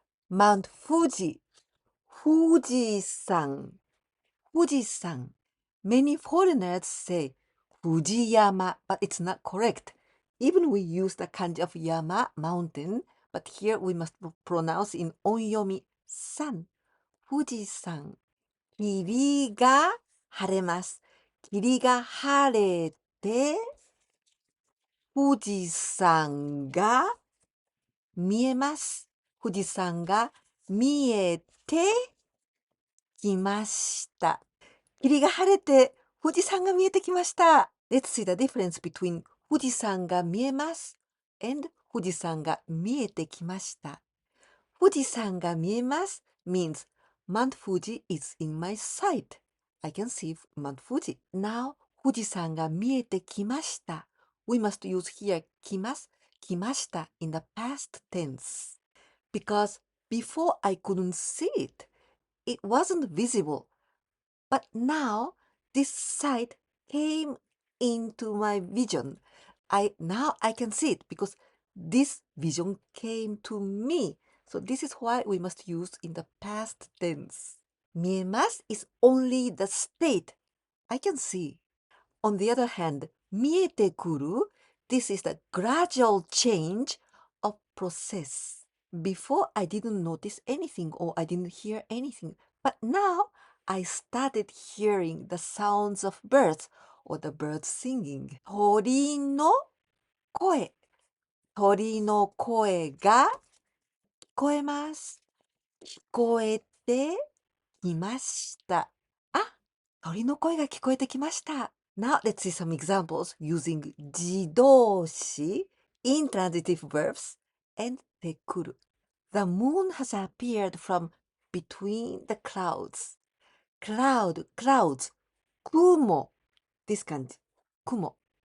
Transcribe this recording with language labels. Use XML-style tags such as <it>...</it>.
<en>Mount Fuji,</en> <ja>富士山, 富士山.</ja> <en>Many foreigners say 富士山, but it's not correct. Even we use the kanji of yama, mountain, but here we must pronounce in onyomi, san, 富士山.</en> <ja>霧が晴れます. 霧が晴れて、富士山が見えます。富士山が見えてきました。霧が晴れて富士山が見えてきました。</ja> <en>Let's see the difference between</en> <ja>富士山が見えます and 富士山が見えてきました。富士山が見えます</ja> <en>means Mount Fuji is in my sight. I can see Mount Fuji.</en> <ja>Now 富士山が見えてきました。</ja> <en>We must use here</en> <ja>きます、きました</ja> <en>in the past tense. Because before I couldn't see it, it wasn't visible. But now this sight came into my vision. Now I can see it because this vision came to me. So this is why we must use in the past tense.</en> <ja>見えます</ja> <en>is only the state. I can see. On the other hand,</en> <ja>見えてくる</ja> <en>this is the gradual change of process. Before I didn't notice anything or I didn't hear anything. But now I started hearing the sounds of birds or the birds singing.</en> <ja>鳥の声。鳥の声が聞こえます。聞こえてきました。あ、鳥の声が聞こえてきました。</ja> <en>Now let's see some examples using 自動詞, intransitive verbs, and てくる. The moon has appeared from between the clouds.</en> <ja>Clouds. 雲.This 感じ。雲.</ja>